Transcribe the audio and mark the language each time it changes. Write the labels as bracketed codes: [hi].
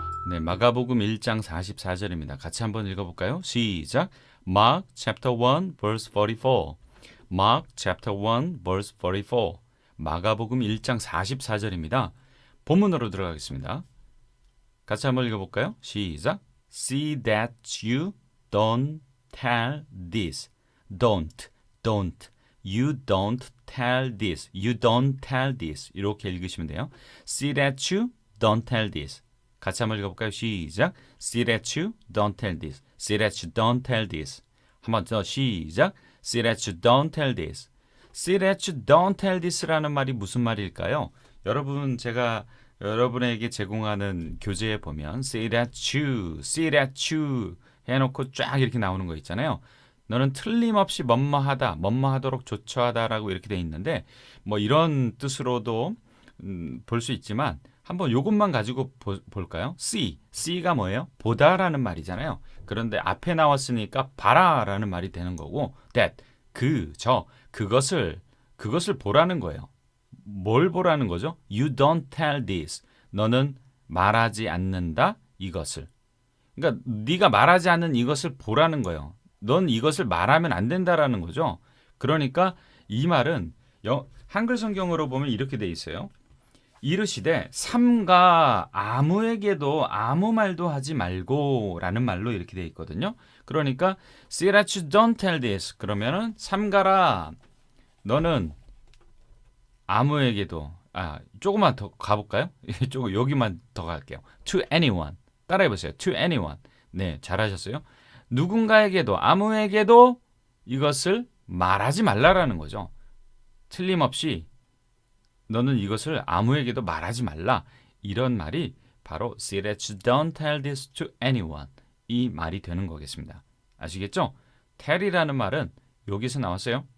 [ko] 네, 마가복음 1장 44절입니다. 같이 한번 읽어볼까요? 시작. [en] Mark chapter 1 verse 44. Mark chapter 1 verse 44. [ko] 마가복음 1장 44절입니다. 본문으로 들어가겠습니다. 같이 한번 읽어볼까요? 시작. [en] See that you don't tell this. Don't. You don't tell this. You don't tell this. [ko] 이렇게 읽으시면 돼요. [en] See that you don't tell this. [ko] 같이 한번 읽어볼까요? 시작. [en] See that you don't tell this. See that you don't tell this. [ko] 한 번 더 시작. [en] See that you don't tell this. See that you don't tell this라는 말이 무슨 말일까요? [ko] 여러분, 제가 여러분에게 제공하는 교재에 보면 [en] see that you [ko] 해놓고 쫙 이렇게 나오는 거 있잖아요. 너는 틀림없이 뭐뭐하다, 뭐뭐하도록 조처하다라고 이렇게 돼 있는데 뭐 이런 뜻으로도 볼 수 있지만 한번 이것만 가지고 볼까요? C가 뭐예요? 보다라는 말이잖아요. 그런데 앞에 나왔으니까 봐라라는 말이 되는 거고 that, 그것을 보라는 거예요. 뭘 보라는 거죠? [en] You don't tell this. [ko] 너는 말하지 않는다 이것을. 그러니까 네가 말하지 않는 이것을 보라는 거예요. 넌 이것을 말하면 안 된다라는 거죠. 그러니까 이 말은 한글 성경으로 보면 이렇게 돼 있어요. 이르시되 삼가 아무에게도 아무 말도 하지 말고 라는 말로 이렇게 돼 있거든요. [en] 그러니까 see that you don't tell this. [ko] 그러면은 삼가라 너는 아무에게도 조금만 더 가볼까요? 여기만 더 갈게요. [en] To anyone. [ko] 따라해보세요. To anyone. 네, 잘하셨어요. 누군가에게도 아무에게도 이것을 말하지 말라라는 거죠. 틀림없이 너는 이것을 아무에게도 말하지 말라. 이런 말이 바로 [en] see that you don't tell this to anyone. [ko] 이 말이 되는 거겠습니다. 아시겠죠? tell이라는 말은 여기서 나왔어요.